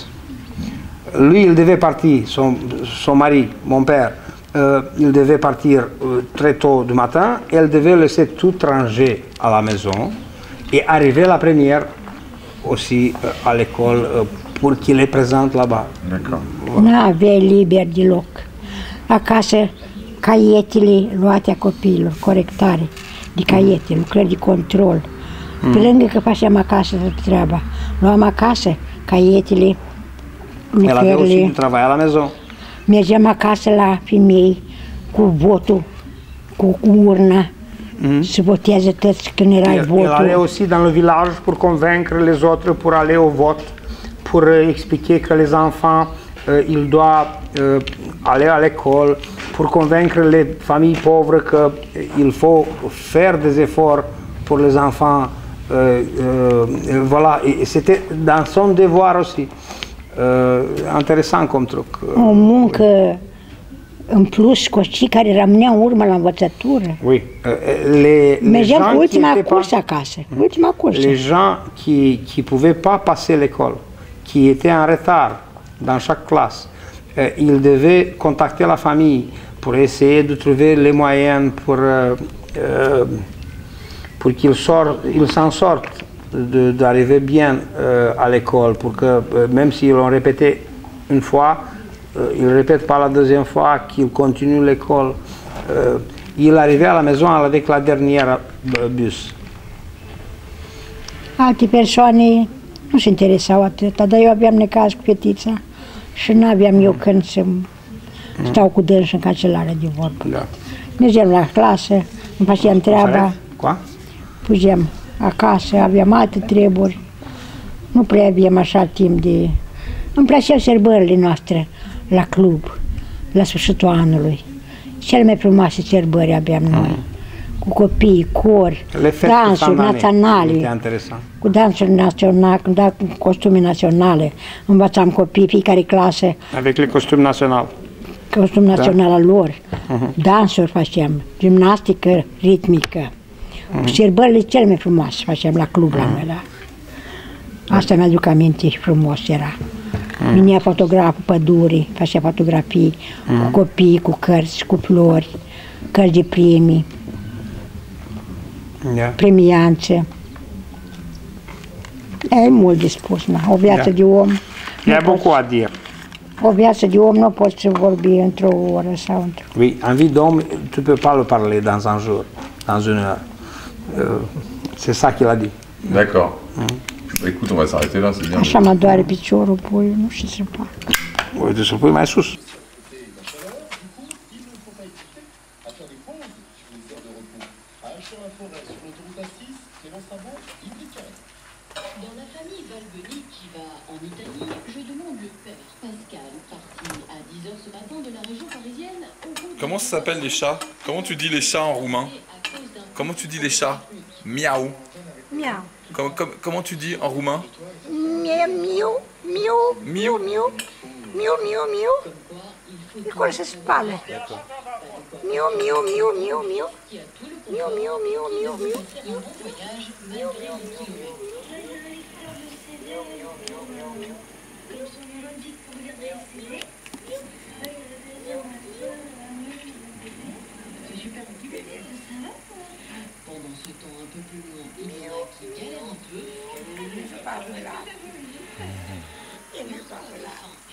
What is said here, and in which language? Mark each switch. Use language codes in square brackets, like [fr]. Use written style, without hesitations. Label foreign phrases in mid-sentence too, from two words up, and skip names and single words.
[fr] Lui, il devait partir, son mari, mon père, il devait partir très tôt du matin, et elle devait laisser tout ranger à la maison et arriver la première aussi à l'école pour qu'il les présente là-bas. D'accord. [ro] Nu aveai liber deloc. Acasă, caietele luate a copiilor, corectare de caiete, lucrări de control. Pe lângă că facem acasă treaba, luam acasă caietele, [fr] Elle avait aussi [ro] lucrările, [fr] du travail à la maison. [ro] mergeam acasă la femei cu votul, cu urna, se votează toți când era [fr] Elle allait [ro] votul. [fr] aussi dans le village pour convaincre les autres pour aller au vote, pour expliquer que les enfants, ils doivent aller à l'école, pour convaincre les familles pauvres qu'il faut faire des efforts pour les enfants. Voilà, et c'était dans son devoir aussi. Intéressant comme truc. [ro] O muncă în plus cu cei care rămâneau în urmă la învățătură. [fr] Oui. [ro] Mergeam cu [fr] qui [ro] ultima [fr] étaient [ro] cursă [fr] pas- [ro] acasă, ultima cursă. [fr] les gens qui ne pouvaient pas passer l'école, qui étaient en retard dans chaque classe, ils devaient contacter la famille pour essayer de trouver les moyens pour qu'ils s'en sortent, d'arriver bien à l'école, pour que même s'ils l'ont répété une fois, ils ne répètent pas la deuxième fois, qu'ils continuent l'école. Il arrivait à la maison avec la dernière bus. [ro] Alte persoane nu se interesau atât, dar eu aveam necaz cu fetița și nu aveam eu când să stau cu dânsul în cancelară de vorbă. Da. Mergeam la clasă, îmi făceam treaba, [fr] Quoi? [ro] fugeam acasă, aveam alte treburi. Nu prea aveam așa timp de... Îmi plăceau sărbările noastre la club, la sfârșitul anului. Cele mai frumoase sărbări aveam noi. Cu copii, cori, [fr] Les fêtes [ro] dansuri [fr] de fin d'année, [ro] naționale. [fr] c'était intéressant. [ro] Cu dansuri naționale, cu costume naționale. Învățam copii, fiecare clasă, [fr] Avec les costumes nationaux. [ro] costum național al lor. Dansuri facem, gimnastică ritmică. Sărbările cele mai frumoase facem la club la noi. Da? Asta mi-aduc aminte și frumos era. Vinea fotograful pădurii, facea fotografii cu copii, cu cărți, cu flori, cărți de premii, [en] Yeah. [ro] premianțe. E mult de spus, na. O viață Da. de om. [fr] Il y a [ro] nu poți- [fr] beaucoup à dire. [ro] O viață de om nu poți să vorbi într-o oră sau într-o... [fr] Oui, un vie d'homme, tu ne peux pas le parler dans un jour, dans une heure. C'est ça qu'il a dit. D'accord. Écoute, on va s'arrêter là, c'est bien. [ro] Așa mă doare piciorul, puiul, nu știu ce să fac. Oui, tu să pui mai sus. [fr] Dans la famille Valbeni qui va en Italie, je demande le père Pascal, parti à 10h ce matin de la région parisienne. Comment ça s'appelle les chats? Comment tu dis les chats en roumain? Comment tu dis les chats? Miaou. Miau. Comment tu dis en roumain? Miau, miau, miau, miau, miau, miau, miau, miau. [ro] Acolo se spală. Miu, miu, miu, miu, miu. Miu, miu, miu, miu, miu. [fr] Pendant ce temps un peu plus loin, il y en a qui galèrent un peu.